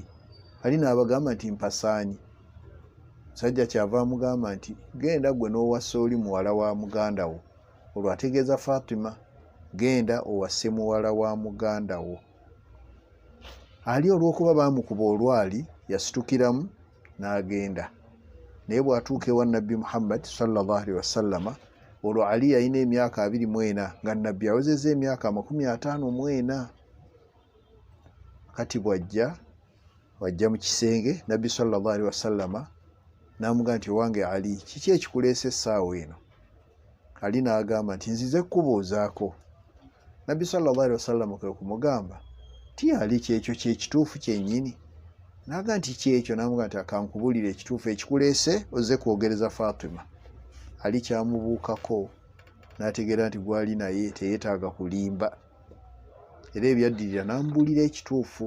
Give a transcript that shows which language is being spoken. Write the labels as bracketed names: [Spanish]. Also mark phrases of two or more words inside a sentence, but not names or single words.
[Ganda] Ali n'abagamba nti mpasaanyi. Musajja kyava amugamba nti genda gwe n'owasa oli muwala wa muganda wo. Olwo ategeeza Fatima, genda owase muwala wa muganda wo. Ali olw'okuba bamukuba olwali yasitukiramu n'agenda. Naye bw'atuuka ewa Nabbi Muhammad [Arabic] صلى الله عليه وسلم, [Ganda] olwo Ali yalina emyaka 24 nga Nabbi awezezza emyaka 54. Kati wajja mu kisenge, Nabbi [Arabic] صلى الله عليه وسلم [Ganda] n'amugamba nti owange Ali, kiki ekikuleese essaawa eno? Ali n'agamba nti nzize kukubuuzaako. Nabbi [Arabic] صلى الله عليه وسلم [Ganda] kwe kumugamba ti Ali kyekyo kyekituufu kyennyini? N'agamba nti kyekyo. N'amugamba nti akankubuulire ekituufu ekikuleese ozze kwogereza Fatima. Ali kyamubuukako n'ategeera nti gwali naye teyeetaaga kulimba, era ebyaddirira n'amubuulira ekituufu.